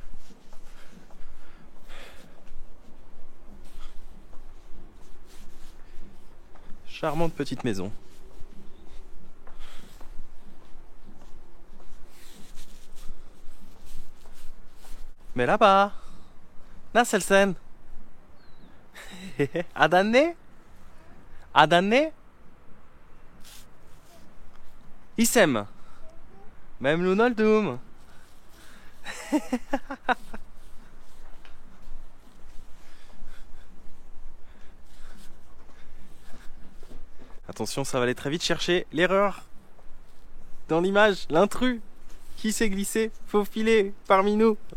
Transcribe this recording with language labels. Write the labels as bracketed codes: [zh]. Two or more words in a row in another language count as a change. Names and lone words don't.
[fr] Charmante petite maison. Mais là-bas, [tr] nasılsın? Adın ne? Adın ne? İsem. Memnun oldum. [fr] Attention, ça va aller très vite. Chercher l'erreur dans l'image, l'intrus qui s'est glissé, faufilé parmi nous.